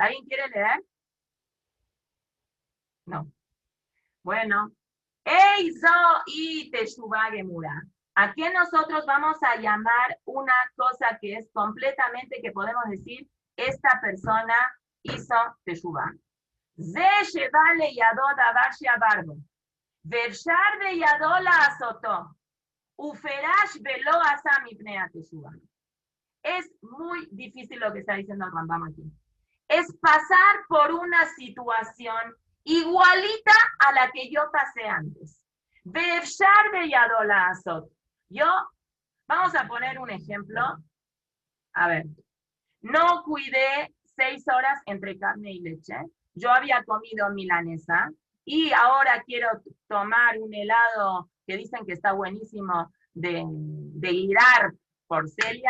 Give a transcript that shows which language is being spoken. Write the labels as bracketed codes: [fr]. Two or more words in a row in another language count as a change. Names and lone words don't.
[es] ¿Alguien quiere leer? No. Bueno. [he] איזוהי תשובה גמורה. [es] ¿A qué nosotros vamos a llamar una cosa que es completamente, que podemos decir, esta persona hizo teshuvah? [he] זה שבא לידו דבר שעבר בו ואפשר בידו לעשותו ופירש ולא עשה מפני תשובה. [es] Es muy difícil lo que está diciendo el Rambam aquí. Es pasar por una situación igualita a la que yo pasé antes. [he] ואפשר בידו לעשות. [es] Vamos a poner un ejemplo. A ver, no cuidé 6 horas entre carne y leche. Yo había comido milanesa y ahora quiero tomar un helado que dicen que está buenísimo de Irar por Celia.